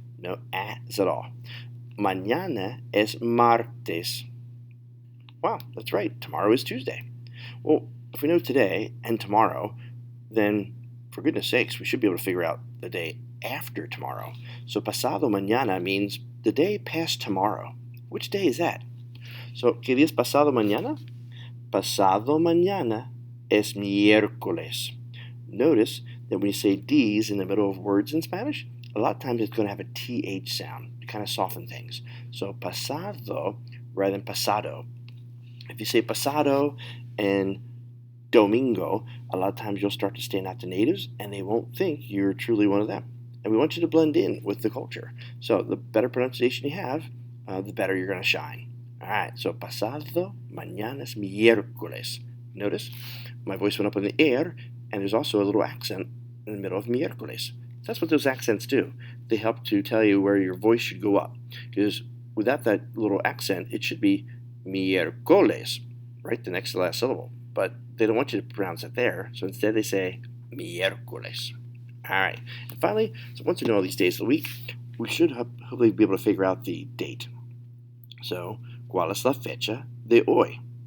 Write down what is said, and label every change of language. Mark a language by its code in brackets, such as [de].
[en] No is at all. [es] Mañana es martes. [en] Wow, that's right. Tomorrow is Tuesday. Well, if we know today and tomorrow, then for goodness sakes, we should be able to figure out the day after tomorrow. So pasado mañana means the day past tomorrow. Which day is that? [es] So, ¿qué día es pasado mañana? Pasado mañana es miércoles. [en] Notice that when you say D's in the middle of words in Spanish, a lot of times it's going to have a TH sound to kind of soften things. So pasado rather than pasado. If you say pasado and domingo, a lot of times you'll start to stand out to natives and they won't think you're truly one of them. And we want you to blend in with the culture. So the better pronunciation you have, the better you're going to shine. All right, so [es] pasado mañana es miércoles. [en] Notice my voice went up on the air, and there's also a little accent in the middle of miércoles. That's what those accents do. They help to tell you where your voice should go up. Because without that little accent, it should be miércoles, right? The next to last syllable. But they don't want you to pronounce it there, so instead they say miércoles. All right. And finally, so once you know all these days of the week, we should hopefully be able to figure out the date. [es] So, ¿cuál es la fecha de hoy?